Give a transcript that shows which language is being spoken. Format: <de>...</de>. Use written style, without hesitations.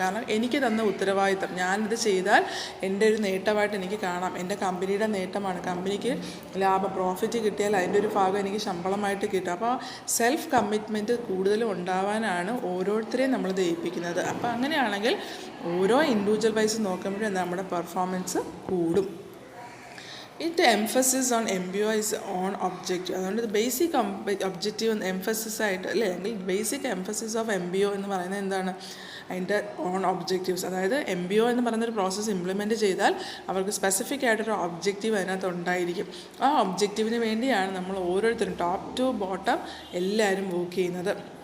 <ml>കാരണം എനിക്ക് തന്ന ഉത്തരവാദിത്തം, ഞാനിത് ചെയ്താൽ എൻ്റെ ഒരു നേട്ടമായിട്ട് എനിക്ക് കാണാം, എൻ്റെ കമ്പനിയുടെ നേട്ടമാണ്, കമ്പനിക്ക് ലാഭം പ്രോഫിറ്റ് കിട്ടിയാൽ അതിൻ്റെ ഒരു ഭാഗം എനിക്ക് ശമ്പളമായിട്ട് കിട്ടും. അപ്പോൾ സെൽഫ് കമ്മിറ്റ്മെൻറ്റ് കൂടുതലും ഉണ്ടാവാനാണ് ഓരോരുത്തരെയും നമ്മളിത് ഏൽപ്പിക്കുന്നത്. അപ്പോൾ അങ്ങനെയാണെങ്കിൽ ഓരോ ഇൻഡിവിജ്വൽ വൈസ് നോക്കുമ്പോഴും നമ്മുടെ പെർഫോമൻസ് കൂടും.</ml> <en>It emphasis on MBO is on objective.</en> <ml>അതുകൊണ്ട് ബേസിക് ഒബ്ജക്റ്റീവ് എംഫസിസ് ആയിട്ട് അല്ലേ, അല്ലെങ്കിൽ</ml> <en>basic emphasis of MBO</en> <ml>എന്ന് പറയുന്നത് എന്താണ്, അതിൻ്റെ ഓൺ ഒബ്ജക്റ്റീവ്സ്. അതായത് MBO എന്ന് പറയുന്നൊരു പ്രോസസ്സ് ഇംപ്ലിമെൻറ്റ് ചെയ്താൽ അവർക്ക് സ്പെസിഫിക് ആയിട്ടൊരു ഒബ്ജക്റ്റീവ് അതിനകത്ത് ഉണ്ടായിരിക്കും. ആ ഒബ്ജക്റ്റീവിന് വേണ്ടിയാണ് നമ്മൾ ഓരോരുത്തരും ടോപ്പ് ടു ബോട്ടം എല്ലാവരും വർക്ക് ചെയ്യുന്നത്.</ml>